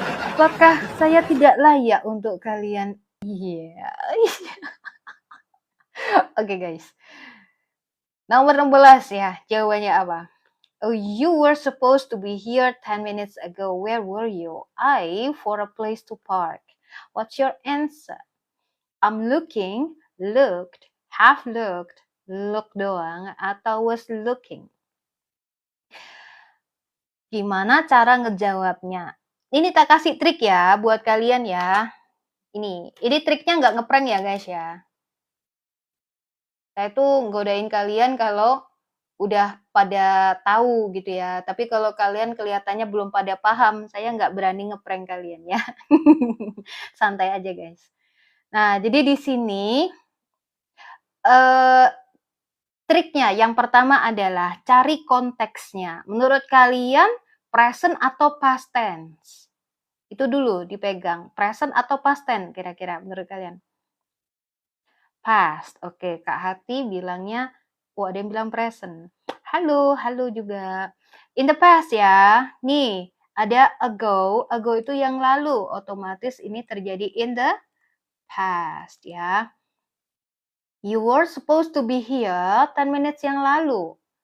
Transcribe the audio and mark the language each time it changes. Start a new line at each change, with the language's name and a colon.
Indonesian: Apakah saya tidak layak untuk kalian? Iya. Oke guys. Nomor 16 ya, jawabannya apa?
English: Oh, you were supposed to be here 10 minutes ago. Where were you? I for a place to park. What's your answer? I'm looking, looked, have looked, look
Indonesian: doang, atau
English: was looking.
Indonesian: Gimana cara ngejawabnya? Ini tak kasih trik ya buat kalian ya. Ini triknya nggak ngeprank ya guys ya. Saya tuh godain kalian kalau udah pada tahu gitu ya. Tapi kalau kalian kelihatannya belum pada paham, saya nggak berani ngeprank kalian ya. Santai aja guys. Nah, jadi di sini triknya yang pertama adalah cari konteksnya. Menurut kalian present atau past tense? Itu dulu dipegang. Present atau past tense kira-kira menurut kalian? Past. Oke, Kak Hati bilangnya, ada yang bilang present. Halo juga.
English: In the past
Indonesian: ya. Nih, ada ago. Ago itu yang lalu. Otomatis ini terjadi
English: in the past
Indonesian: ya.
English: You were supposed to be here 10 minutes
Indonesian: yang lalu.